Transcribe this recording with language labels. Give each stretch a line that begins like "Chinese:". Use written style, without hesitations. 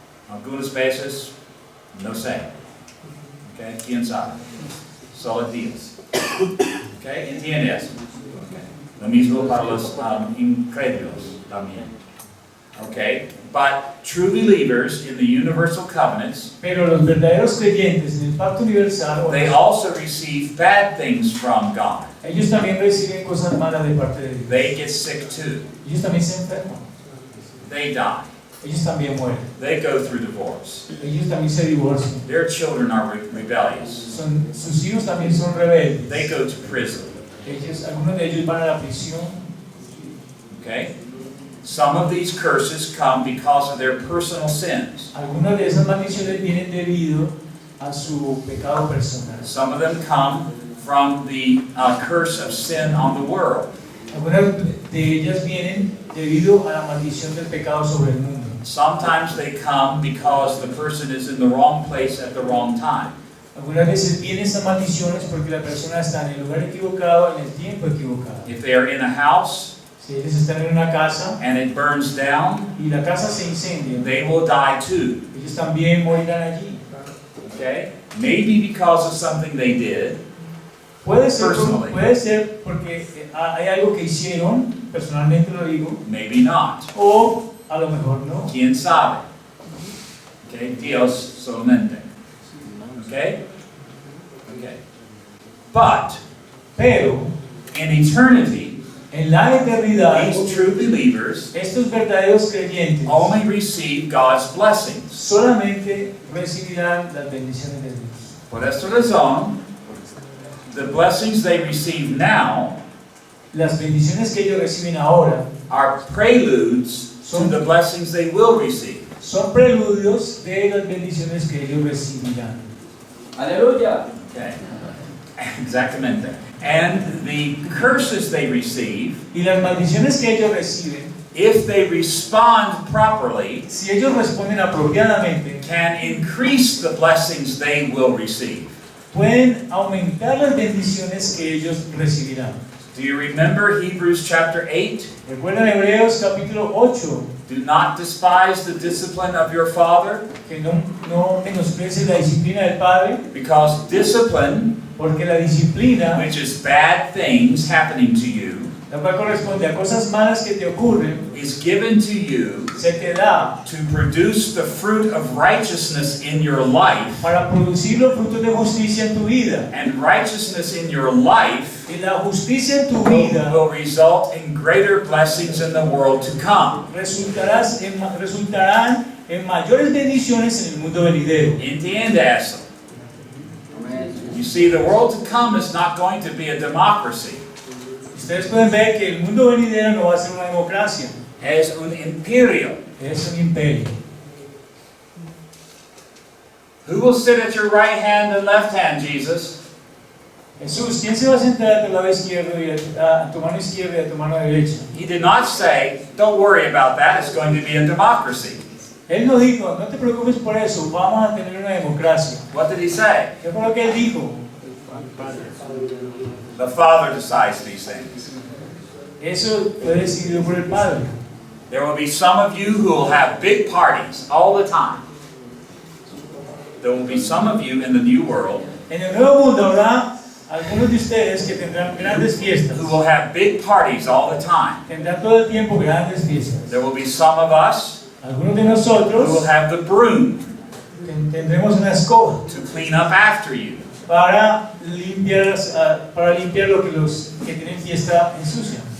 Spanish: Algunas veces no sé. Okay? ¿Quién sabe? Solo Dios. Okay? ¿Entiendes? Okay. Lo mismo para los incrédulos también.
English: Okay? But true believers in the universal covenants,
Spanish: pero los verdaderos creyentes en el pacto universal,
English: they also receive bad things from God.
Spanish: ellos también reciben cosas malas de parte de Dios.
English: They get sick too.
Spanish: Ellos también se enferman,
English: They die.
Spanish: ellos también mueren,
English: They go through divorce.
Spanish: ellos también se divorcian,
English: Their children are rebellious.
Spanish: sus hijos también son rebeldes,
English: They go to prison.
Spanish: algunos de ellos van a la prisión.
English: Okay? Some of these curses come because of their personal sins.
Spanish: Algunas de esas maldiciones vienen debido a su pecado personal.
English: Some of them come from the curse of sin on the world.
Spanish: Algunas de ellas vienen debido a la maldición del pecado sobre el mundo.
English: Sometimes they come because the person is in the wrong place at the wrong time.
Spanish: Algunas veces vienen esas maldiciones porque la persona está en el lugar equivocado, en el tiempo equivocado.
English: If they are in a house
Spanish: Si ellos están en una casa
English: and it burns down,
Spanish: y la casa se incendia,
English: they will die too.
Spanish: ellos también morirán allí.
English: Okay? Maybe because of something they did,
Spanish: Puede ser porque hay algo que hicieron, personalmente lo digo,
English: maybe not.
Spanish: o a lo mejor no. ¿Quién sabe? Okay? Dios solamente. Okay? Okay. But Pero
English: in eternity,
Spanish: en la eternidad,
English: these true believers
Spanish: estos verdaderos creyentes
English: only receive God's blessings.
Spanish: solamente recibirán las bendiciones de Dios. Por esta razón,
English: the blessings they receive now
Spanish: Las bendiciones que ellos reciben ahora
English: are preludes to the blessings they will receive.
Spanish: son preludios de las bendiciones que ellos recibirán. Aleluya. Okay. Exactamente.
English: And the curses they receive,
Spanish: Y las maldiciones que ellos reciben,
English: if they respond properly,
Spanish: si ellos responden apropiadamente,
English: can increase the blessings they will receive.
Spanish: pueden aumentar las bendiciones que ellos recibirán.
English: Do you remember Hebrews chapter 8?
Spanish: Recuerdan Hebreos capítulo 8,
English: Do not despise the discipline of your father,
Spanish: que no menosprecies la disciplina del Padre,
English: because discipline,
Spanish: porque la disciplina,
English: which is bad things happening to you,
Spanish: la cual corresponde a cosas malas que te ocurren,
English: is given to you
Spanish: se te da
English: to produce the fruit of righteousness in your life.
Spanish: para producir los frutos de justicia en tu vida.
English: And righteousness in your life
Spanish: Y la justicia en tu vida
English: will result in greater blessings in the world to come.
Spanish: resultarán en mayores bendiciones en el mundo venidero. Entiende eso.
English: You see, the world to come is not going to be a democracy.
Spanish: Ustedes pueden ver que el mundo venidero no va a ser una democracia, Es un imperio. es un imperio.
English: Who will sit at your right hand and left hand, Jesus?
Spanish: Jesús, ¿quién se va a sentar a tu lado izquierdo y a tu mano izquierda y a tu mano derecha?
English: He did not say, don't worry about that, it's going to be a democracy.
Spanish: Él no dijo, no te preocupes por eso, vamos a tener una democracia.
English: What did he say?
Spanish: ¿Qué fue lo que él dijo?
English: The Father decides these things.
Spanish: Eso fue decidido por el Padre.
English: There will be some of you who will have big parties all the time. There will be some of you in the new world
Spanish: En el nuevo mundo habrá algunos de ustedes que tendrán grandes fiestas.
English: who will have big parties all the time.
Spanish: Tendrán todo el tiempo grandes fiestas.
English: There will be some of us
Spanish: Algunos de
English: who will
Spanish: nosotros
English: have the broom
Spanish: tendremos una escoba
English: to clean up after you.
Spanish: para limpiar lo que los que tienen fiesta ensucian.